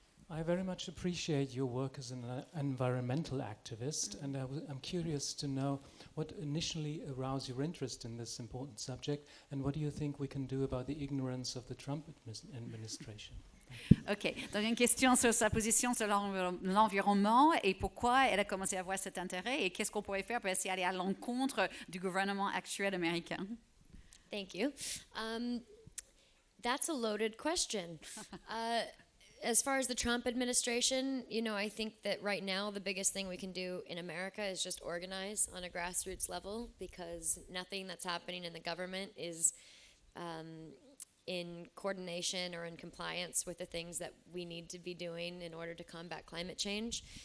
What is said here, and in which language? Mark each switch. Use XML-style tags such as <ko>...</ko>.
<en>I very much appreciate your work as an environmental activist, and I'm curious to know what initially aroused your interest in this important subject, and what do you think we can do about the ignorance of the Trump administration? OK.</en> <fr>Donc, une question sur sa position sur l'environnement et pourquoi elle a commencé à avoir cet intérêt et qu'est-ce qu'on pourrait faire pour essayer d'aller à l'encontre du gouvernement actuel américain.</fr> <en>Thank you. That's a loaded question. As far as the Trump administration, I think that right now the biggest thing we can do in America is just organize on a grassroots level, because nothing that's happening in the government is in coordination or in compliance with the things that we need to be doing in order to combat climate change.</en>